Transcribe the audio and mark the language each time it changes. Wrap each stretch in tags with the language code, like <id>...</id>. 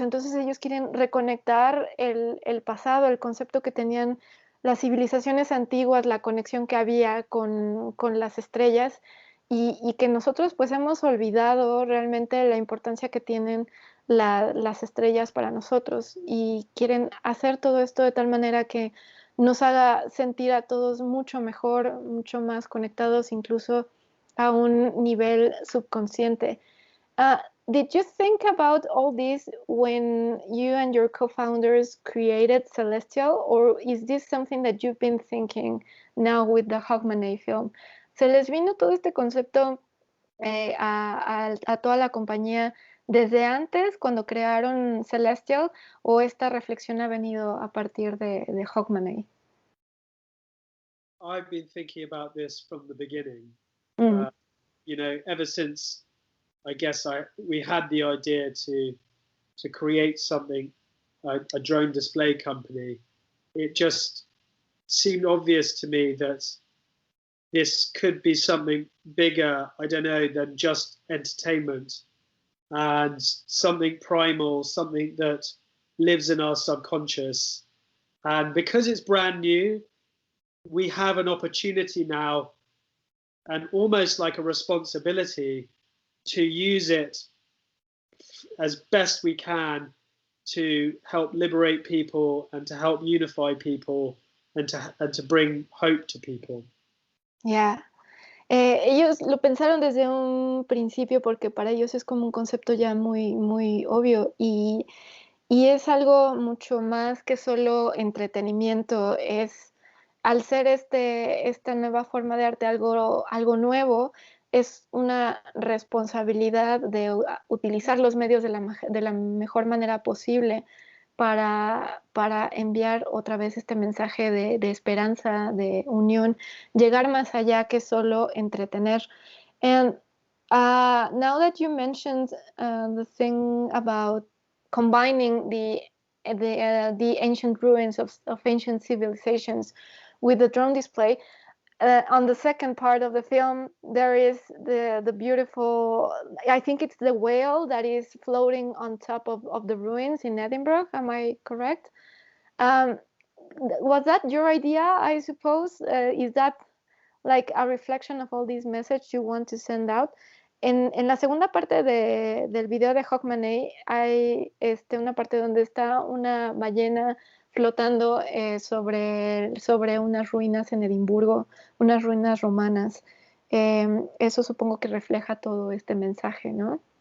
<es>Entonces ellos quieren reconectar el pasado, el concepto que tenían las civilizaciones antiguas, la conexión que había con las estrellas y que nosotros pues hemos olvidado realmente la importancia que tienen las estrellas para nosotros y quieren hacer todo esto de tal manera que nos haga sentir a todos mucho mejor, mucho más conectados, incluso a un nivel subconsciente.</es> <en>Did you think about all this when you and your co-founders created Celestial, or is this something that you've been thinking now with the Hogmanay film?</en> <es>¿Se les vino todo este concepto a toda la compañía desde antes, cuando crearon Celestial, o esta reflexión ha venido a partir de Hogmanay?</es> <en>I've been thinking about this from the beginning. Mm. You know, ever since I guess we had the idea to create something, a drone display company, it just seemed obvious to me that this could be something bigger, I don't know, than just entertainment, and something primal, something that lives in our subconscious. And because it's brand new, we have an opportunity now and almost like a responsibility to use it as best we can to help liberate people and to help unify people and to bring hope to people. Yeah.</en> <es>Ellos lo pensaron desde un principio porque para ellos es como un concepto ya muy, muy obvio y es algo mucho más que solo entretenimiento. Al ser esta nueva forma de arte algo nuevo, es una responsabilidad de utilizar los medios de la mejor manera posible para enviar otra vez este mensaje de esperanza, de unión, llegar más allá que solo entretener.</es> <en>And now that you mentioned the thing about combining the ancient ruins of ancient civilizations with the drone display, on the second part of the film, there is the beautiful, I think it's the whale that is floating on top of the ruins in Edinburgh. Am I correct? Was that your idea, I suppose? Is that like a reflection of all these messages you want to send out?</en> <es>En la segunda parte del video de Hogmanay hay una parte donde está una ballena flotando sobre unas ruinas en Edimburgo, unas ruinas romanas. Eso supongo que refleja todo este mensaje, ¿no?</es>